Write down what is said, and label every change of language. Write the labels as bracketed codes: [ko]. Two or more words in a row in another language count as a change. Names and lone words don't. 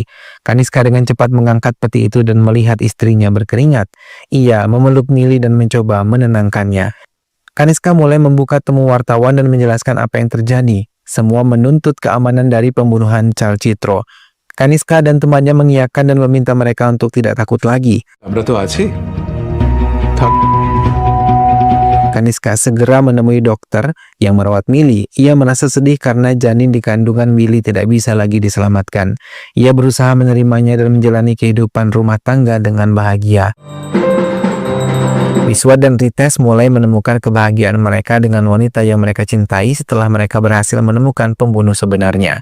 [id] Kaniska dengan cepat mengangkat peti itu dan melihat istrinya berkeringat. Ia memeluk Millie dan mencoba menenangkannya. Kaniska mulai membuka temu wartawan dan menjelaskan apa yang terjadi. Semua menuntut keamanan dari pembunuhan Chalchitro. Kaniska dan temannya mengiyakan dan meminta mereka untuk tidak takut lagi. [bn] আমরা তো আছি। [id] Kaniska segera menemui dokter yang merawat Millie. Ia merasa sedih karena janin di kandungan Millie tidak bisa lagi diselamatkan. Ia berusaha menerimanya dan menjalani kehidupan rumah tangga dengan bahagia. Biswa dan Rites mulai menemukan kebahagiaan mereka dengan wanita yang mereka cintai setelah mereka berhasil menemukan pembunuh sebenarnya.